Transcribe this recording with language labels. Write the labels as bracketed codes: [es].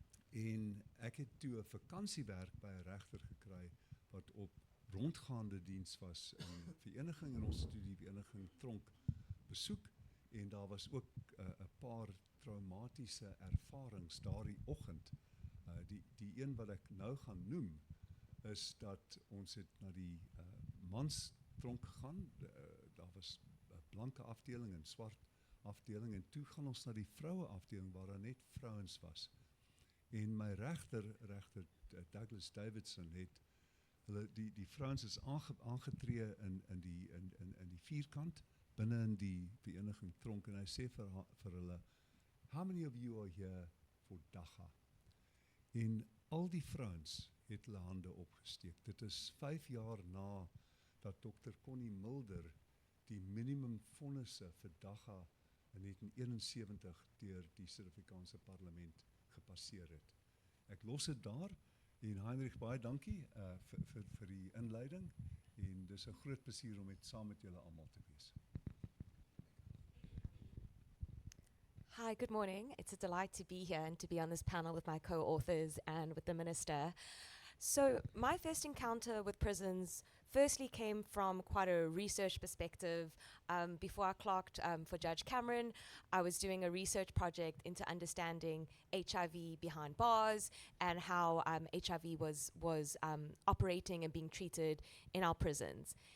[af] En ek het toe 'n vakansiewerk by 'n regter gekry wat op rondgaande diens was in vereniging en ons het toe die vereniging Tronk besoek en daar was ook 'n paar traumatiese ervarings daardie oggend. Die een wat ek nou gaan noem is dat ons het na die manstronk gegaan. Daar was 'n blanke afdeling en swart afdeling en toe gaan ons na die vroue afdeling waar daar net vrouens was. En my regter Douglas Davidson het die vrouens is aangetree in die vierkant binne in die vereniging Tronk en hy sê vir hulle, [en] how many of you are here for Dagga? [af] En al die vrouens het hulle hande opgesteek. Dit is 5 jaar na dat Dr. Connie Mulder die minimum vonnisse vir Dagga in 1971 deur die Suid-Afrikaanse parlement gepasseer het. Ek los dit daar en Heinrich, baie dankie vir die inleiding en dis 'n groot plesier om saam met julle almal te wees. [en] Hi, good morning. It's a delight to be here and to be on this panel with my co-authors and with the minister. So my first encounter with prisons firstly came from quite a research perspective. Before I clerked for Judge Cameron, I was doing a research project into understanding HIV behind bars and how HIV was operating and being treated in our prisons.